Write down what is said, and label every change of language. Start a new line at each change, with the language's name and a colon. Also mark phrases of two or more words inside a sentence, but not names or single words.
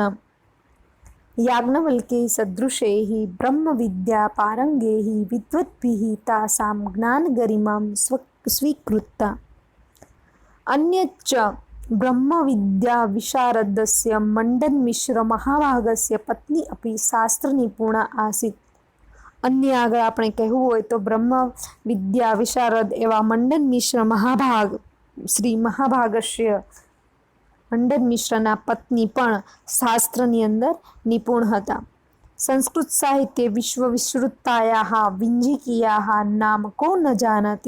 Sanskrit: याज्ञवल्क्यै सदृशैः ब्रह्म विद्या पारंगैः विद्वद्भिः तासां ज्ञान गरिमां स्वीकृता. अन्यच्च ब्रह्म विद्या विशारदस्य मंडन मिश्र महाभागस्य पत्नी अपि शास्त्र निपुणा आसीत्.
Gujarati: अन्य આગળ આપણે કહેવું હોય તો બ્રહ્મ વિદ્યા વિશારદ એવા મંડન મિશ્ર મહાભાગ, શ્રી મહાભાગસ્ય મંડન મિશ્રના પત્ની પણ શાસ્ત્રની અંદર નિપુણ હતા.
Sanskrit: સંસ્કૃત સાહિત્ય વિશ્વ વિસ્તૃતાયાહ વિંજિકીયાહ નામ કો ન જાનાતિ.